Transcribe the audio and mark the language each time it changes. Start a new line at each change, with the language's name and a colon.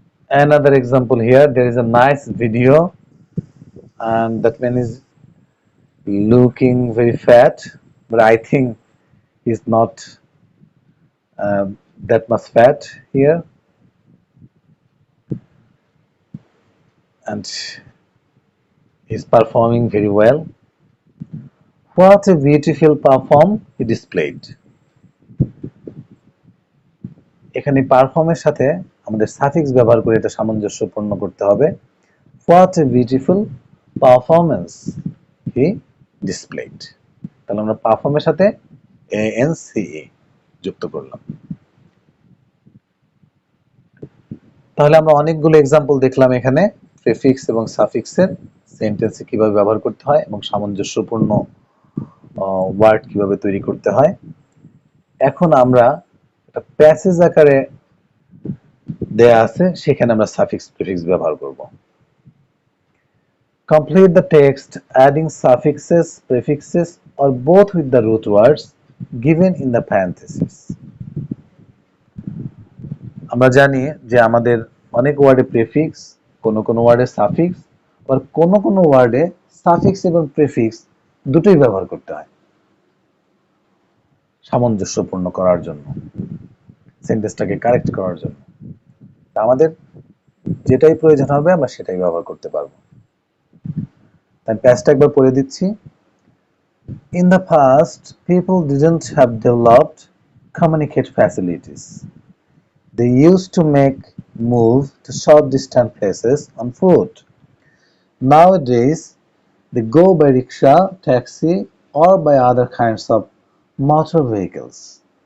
English: Another example here, there is a nice video and that man is looking very fat, but I think he's not that much fat here, and he's performing very well. What a beautiful perform he displayed.
Bangla: এখানে পারফর্মের সাথে আমাদের suffix ব্যবহার করে এটা সামঞ্জস্যপূর্ণ করতে হবে।
English: What a beautiful performance he displayed.
Bangla: তাহলে আমরা পারফর্মের সাথে ANCE যুক্ত করলাম। তাহলে আমরা অনেকগুলো এক্সাম্পল দেখলাম এখানে প্রিফিক্স এবং সাফিক্সের সেন্টেন্সে কিভাবে ব্যবহার করতে হয় এবং সামঞ্জস্যপূর্ণ ওয়ার্ড কিভাবে তৈরি করতে হয়। এখন আমরা একটা প্যাসেজ আকারে দেয়া আছে, সেখানে আমরা সাফিক্স প্রিফিক্স ব্যবহার করব।
English: Complete the text adding suffixes, prefixes or both with the root words given in the parentheses.
Bangla: আমরা জানি যে আমাদের অনেক ওয়ার্ডে প্রিফিক্স, কোন কোন ওয়ার্ডে সাফিক্স, আর কোন কোন ওয়ার্ডে সাফিক্স এবং প্রিফিক্স দুটোই ব্যবহার করতে হয় সামঞ্জস্যপূর্ণ করার জন্য, সেন্টেন্সটাকে কারেক্ট করার জন্য। আমাদের যেটাই প্রয়োজন হবে আমরা সেটাই ব্যবহার করতে পারবো। তাই প্যাসটা একবার পড়ে দিচ্ছি।
English: In the past, people didn't have developed communicate facilities. They used to move to short distant places on foot. Nowadays, They go by rickshaw, taxi, or by other kinds of motor vehicles.